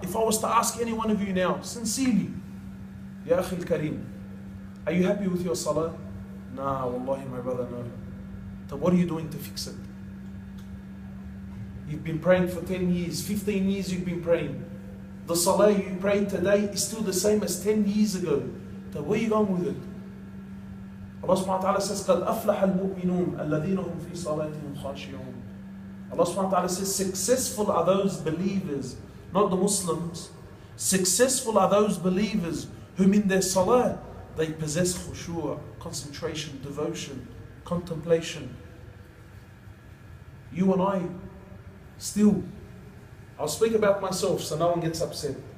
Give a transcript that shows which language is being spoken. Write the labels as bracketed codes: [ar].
[en] If I was to ask any one of you now, sincerely, Ya Akhi al-Kareem, are you happy with your salah? Nah, wallahi, my brother, no. So what are you doing to fix it? You've been praying for 10 years, 15 years you've been praying. The salah you prayed today is still the same as 10 years ago. So where are you going with it? [ar] Allah subhanahu wa ta'ala says, قَدْ أَفْلَحَ الْمُؤْمِنُونَ الَّذِينَ هُمْ فِي صَلَاتِهِمْ خَاشِعُونَ. [en] Allah subhanahu wa ta'ala says, successful are those believers, not the Muslims. Successful are those believers whom in their salah they possess khushu', concentration, devotion, contemplation. You and I, still, I'll speak about myself so no one gets upset.